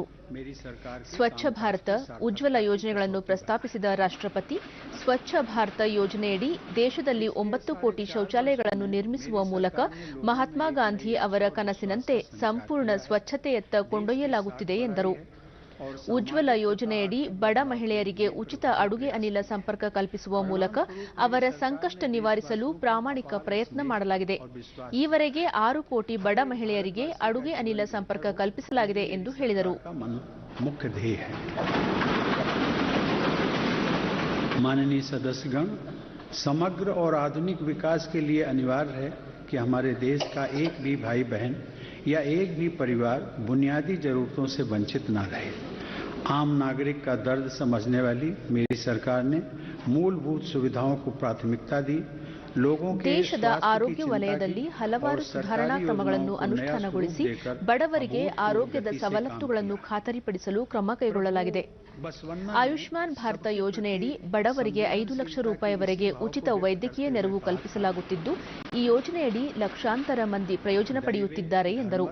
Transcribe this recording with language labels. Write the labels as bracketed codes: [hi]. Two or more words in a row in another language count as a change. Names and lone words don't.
[kn] ಸ್ವಚ್ಛ ಭಾರತ, ಉಜ್ವಲ ಯೋಜನೆಗಳನ್ನು ಪ್ರಸ್ತಾಪಿಸಿದ ರಾಷ್ಟ್ರಪತಿ, ಸ್ವಚ್ಛ ಭಾರತ ಯೋಜನೆಯಡಿ ದೇಶದಲ್ಲಿ 9 ಕೋಟಿ ಶೌಚಾಲಯಗಳನ್ನು ನಿರ್ಮಿಸುವ ಮೂಲಕ ಮಹಾತ್ಮ ಗಾಂಧಿ ಅವರ ಕನಸಿನಂತೆ ಸಂಪೂರ್ಣ ಸ್ವಚ್ಛತೆಯತ್ತ ಕೊಂಡೊಯ್ಯಲಾಗುತ್ತಿದೆ ಎಂದರು. ಉಜ್ವಲ ಯೋಜನೆಯಡಿ ಬಡ ಮಹಿಳೆಯರಿಗೆ ಉಚಿತ ಅಡುಗೆ ಅನಿಲ ಸಂಪರ್ಕ ಕಲ್ಪಿಸುವ ಮೂಲಕ ಅವರ ಸಂಕಷ್ಟ ನಿವಾರಿಸಲು ಪ್ರಾಮಾಣಿಕ ಪ್ರಯತ್ನ ಮಾಡಲಾಗಿದೆ. ಈವರೆಗೆ 6 ಕೋಟಿ ಬಡ ಮಹಿಳೆಯರಿಗೆ ಅಡುಗೆ ಅನಿಲ ಸಂಪರ್ಕ ಕಲ್ಪಿಸಲಾಗಿದೆ ಎಂದು ಹೇಳಿದರು. [hi] मुख्य ध्येय है. माननीय सदस्यगण, समग्र और आधुनिक विकास के लिए अनिवार्य है कि हमारे देश का एक भी भाई बहन या एक भी परिवार बुनियादी जरूरतों से वंचित न रहे. आम नागरिक का दर्द समझने वाली मेरी सरकार ने मूलभूत सुविधाओं को प्राथमिकता दी. [kn] ದೇಶದ ಆರೋಗ್ಯ ವಲಯದಲ್ಲಿ ಹಲವಾರು ಸುಧಾರಣಾ ಕ್ರಮಗಳನ್ನು ಅನುಷ್ಠಾನಗೊಳಿಸಿ ಬಡವರಿಗೆ ಆರೋಗ್ಯದ ಸವಲತ್ತುಗಳನ್ನು ಖಾತರಿಪಡಿಸಲು ಕ್ರಮ ಕೈಗೊಳ್ಳಲಾಗಿದೆ. ಆಯುಷ್ಮಾನ್ ಭಾರತ ಯೋಜನೆಯಡಿ ಬಡವರಿಗೆ 5 ಲಕ್ಷ ರೂಪಾಯಿವರೆಗೆ ಉಚಿತ ವೈದ್ಯಕೀಯ ನೆರವು ಕಲ್ಪಿಸಲಾಗುತ್ತಿದ್ದು, ಈ ಯೋಜನೆಯಡಿ ಲಕ್ಷಾಂತರ ಮಂದಿ ಪ್ರಯೋಜನ ಪಡೆಯುತ್ತಿದ್ದಾರೆ ಎಂದರು.